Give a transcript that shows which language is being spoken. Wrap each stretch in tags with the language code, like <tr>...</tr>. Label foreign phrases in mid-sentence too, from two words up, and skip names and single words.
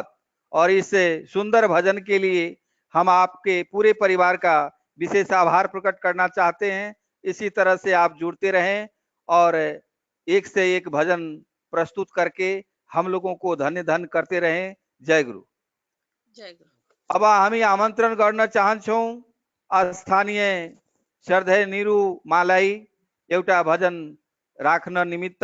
<hi>और इस सुंदर भजन के लिए हम आपके पूरे परिवार का विशेष आभार प्रकट करना चाहते हैं। इसी तरह से आप जुड़ते रहें और एक से एक भजन प्रस्तुत करके हम लोगों को धन्य धन्य करते रहें। जय गुरु। जय गुरु।</hi> <ne>अब हामी आमन्त्रण गर्न चाहन्छौँ स्थानीय श्रद्धेय निरु मालाई एउटा भजन राख्न निमित्त।</ne>